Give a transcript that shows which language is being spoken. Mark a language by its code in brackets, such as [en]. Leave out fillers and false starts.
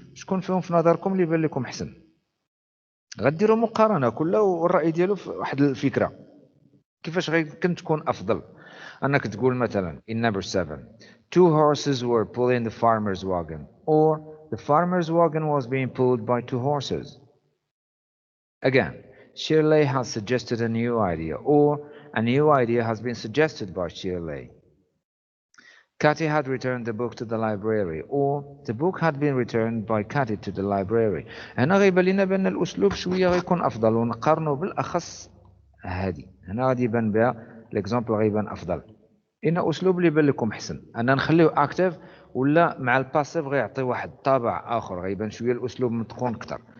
[ar] شكون فيهم في نظركم اللي يبان لكم احسن؟ غديروا مقارنه كل والراي ديالو في واحد الفكره كيفاش غيمكن تكون افضل. انك تقول مثلا [en] in number 7 two horses were pulling the farmer's wagon, or the farmer's wagon was being pulled by two horses. Again, Shirley has suggested a new idea, or a new idea has been suggested by Shirley. Cathy had returned the book to the library, or the book had been returned by Cathy to the library. [ar] هنا غيبان لنا بان الاسلوب شويه غيكون افضل، ونقارنوا بالاخص هذه. هنا غادي يبان بها الاكزامبل غيبان افضل. ان اسلوب اللي يبان لكم احسن ان نخليه اكتيف ولا مع الباسيف غيعطي واحد طابع اخر غيبان شويه الاسلوب متقون اكثر.